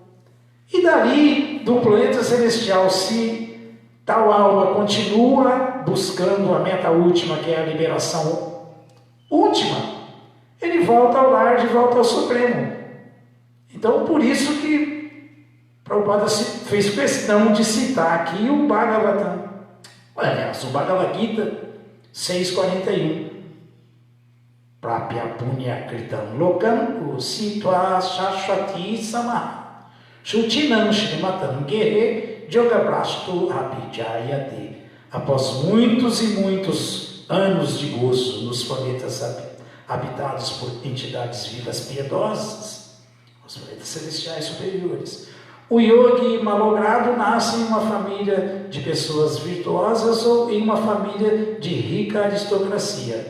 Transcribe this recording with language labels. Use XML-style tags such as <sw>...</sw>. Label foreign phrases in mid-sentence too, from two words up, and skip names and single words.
<pt>E dali, do planeta celestial, se tal alma continua buscando a meta última, que é a liberação última, ele volta ao lar, de volta ao Supremo. Então, por isso que Prabhupada fez questão de citar aqui o Bhagavatam. Aliás, o Bhagavad Gita 6.41.</pt> <sa>Prapya punya kritam lokam usitva shashwati sama shutinam shrimatam gehe yogabrastu abhijayate.</sa> <pt>Após muitos e muitos anos de gozo nos planetas habitados por entidades vivas piedosas, os planetas celestiais superiores, o yogi malogrado nasce em uma família de pessoas virtuosas ou em uma família de rica aristocracia.</pt>